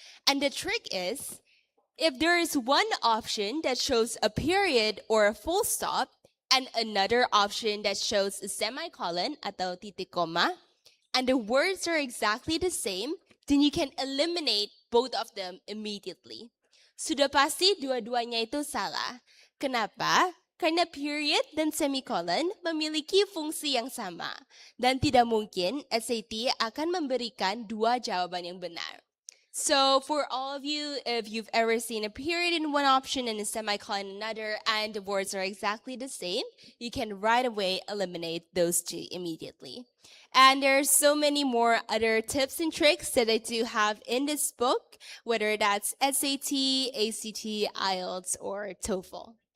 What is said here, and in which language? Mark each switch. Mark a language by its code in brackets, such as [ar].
[en] And the trick is, if there is one option that shows a period or a full stop, and another option that shows a semicolon [id] atau titik koma, [en] and the words are exactly the same, then you can eliminate both of them immediately. [id] Sudah pasti dua-duanya itu salah. Kenapa? Karena period dan semicolon memiliki fungsi yang sama. Dan tidak mungkin SAT akan memberikan dua jawaban yang benar. [en] So for all of you, if you've ever seen a period in one option and a semicolon in another, and the words are exactly the same, you can right away eliminate those two immediately. And there's so many more other tips and tricks that I do have in this book, whether that's SAT, ACT, IELTS, or TOEFL.